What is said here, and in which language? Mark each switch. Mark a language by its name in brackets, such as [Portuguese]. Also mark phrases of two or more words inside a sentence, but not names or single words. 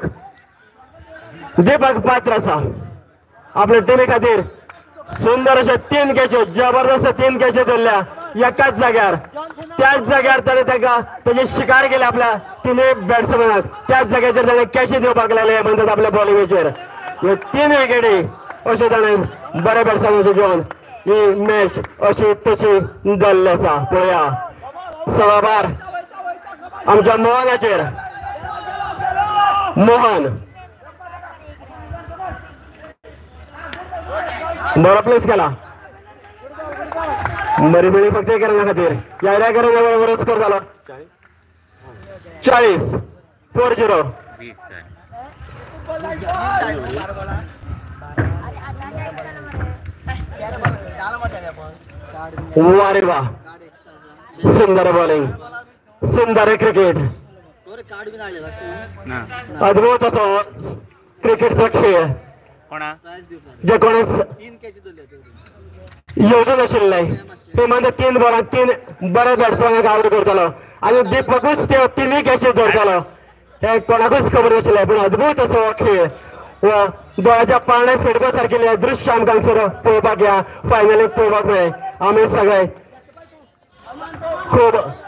[Konkani] दीपक पात्र आसा आपल्या टीमे खातीर सुंदर अशे 3 कॅची जबरदस्त 3 कॅची धरल्या एकाच जाग्यार त्याच जाग्यार ताणें ताची शिकार केली आपल्या 3 बॅट्समॅनाक त्याच जाग्याचेर ताणें कॅची दिवपाक लागले हेमंतात आपल्या बॉलिंगेचेर ह्यो 3 विकेटी अशें ताणें बऱ्या बॅट्समॅनाचे घेवन ही मॅच अशी तशी धरली आसा पळया सवा भार आमच्या मोहनाचेर मोहन बरो प्लेस केला बरी बरी फक्त करण्या खातीर या करण्या बरोबर स्कोर झाला 40 वारे वा सुंदर बॉलिंग सुंदर क्रिकेट अद्भुत असो क्रिकेटचा खेळ जे कोणीच येवजून आशिल्ले ते म्हणजे 3 बॉलांत 3 बरे बॅट्समॅनाक आउट करतलो आणि दीपकूच ते 3 कॅची धरतलो हे कोणाकूच खबर नाशिल्लें पण अद्भुत असो हो खेळ व दोळ्याच्या पारणे फेडपा सारकेले दृश्य आमकां हांगसर पळोवपाक या फायनलीक पळोवपाक मेळ्ळे आमी सगळे खूब